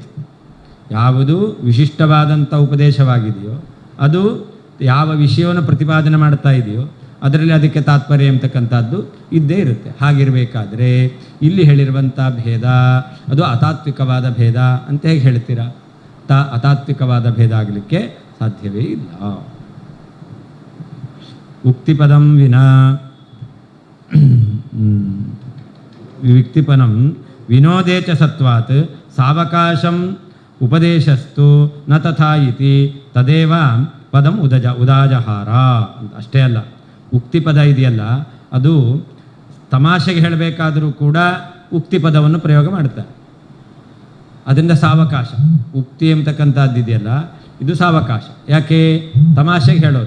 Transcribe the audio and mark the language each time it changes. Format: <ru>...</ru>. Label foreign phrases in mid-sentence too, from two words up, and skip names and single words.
<kn>ಯಾವುದು ವಿಶಿಷ್ಟವಾದಂಥ ಉಪದೇಶವಾಗಿದೆಯೋ ಅದು ಯಾವ ವಿಷಯವನ್ನು ಪ್ರತಿಪಾದನೆ ಮಾಡ್ತಾ ಇದೆಯೋ ಅದರಲ್ಲಿ ಅದಕ್ಕೆ ತಾತ್ಪರ್ಯ ಎಂಬತಕ್ಕಂಥದ್ದು ಇದ್ದೇ ಇರುತ್ತೆ. ಹಾಗಿರಬೇಕಾದ್ರೆ ಇಲ್ಲಿ ಹೇಳಿರುವಂಥ ಭೇದ ಅದು ಅತಾತ್ವಿಕವಾದ ಭೇದ ಅಂತ ಹೇಗೆ ಹೇಳ್ತೀರಾ? ಅತಾತ್ವಿಕವಾದ ಭೇದ ಆಗಲಿಕ್ಕೆ ಸಾಧ್ಯವೇ ಇಲ್ಲ.</kn> <sa>ಉಕ್ತಿಪದಂ ವಿನಾ ವಿಕ್ತಿಪದಂ ವಿನೋದೇ ಚ ಸತ್ವಾತ್ ಸಾವಕಾಶಂ ಉಪದೇಶಸ್ತು ನ ತಥಾ ಇತಿ ತದೇವ ಪದಂ ಉದಾಜಹಾರ.</sa> <kn>ಅಷ್ಟೇ ಅಲ್ಲ, ಉಕ್ತಿಪದ ಇದೆಯಲ್ಲ ಅದು ತಮಾಷೆಗೆ ಹೇಳಬೇಕಾದರೂ ಕೂಡ ಉಕ್ತಿಪದವನ್ನು ಪ್ರಯೋಗ ಮಾಡ್ತಾರೆ. ಅದರಿಂದ ಸಾವಕಾಶ ಉಕ್ತಿ ಎಂಬತಕ್ಕಂಥದ್ದಿದೆಯಲ್ಲ ಇದು ಸಾವಕಾಶ. ಯಾಕೆ? ತಮಾಷೆಗೆ ಹೇಳೋದು.</kn>